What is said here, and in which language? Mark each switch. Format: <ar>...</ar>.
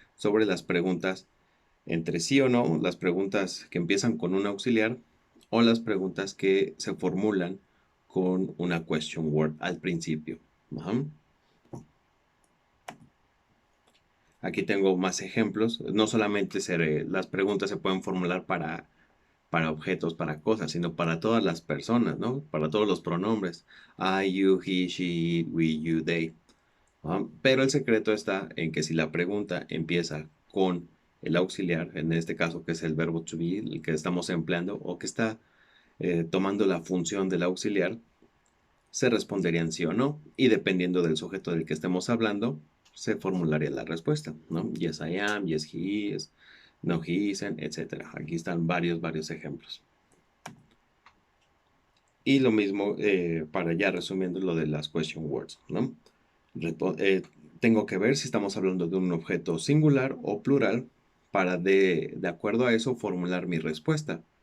<es>sobre las preguntas entre sí o no, las preguntas que empiezan con un auxiliar o las preguntas que se formulan con una question word al principio. Ajá. Aquí tengo más ejemplos. No solamente las preguntas se pueden formular para objetos, para cosas, sino para todas las personas, ¿no? Para todos los pronombres.</es> <en>I, you, he, she, it, we, you, they.</en> <es>¿No? Pero el secreto está en que si la pregunta empieza con el auxiliar, en este caso que es el verbo to be, el que estamos empleando, o que está tomando la función del auxiliar, se responderían sí o no, y dependiendo del sujeto del que estemos hablando, se formularía la respuesta, ¿no?</es> <en>Yes, I am, yes, he is, no, he isn't, etc.</en> <es>Aquí están varios ejemplos. Y lo mismo para ya resumiendo lo de las question words, ¿no? Tengo que ver si estamos hablando de un objeto singular o plural para de acuerdo a eso formular mi respuesta.</es>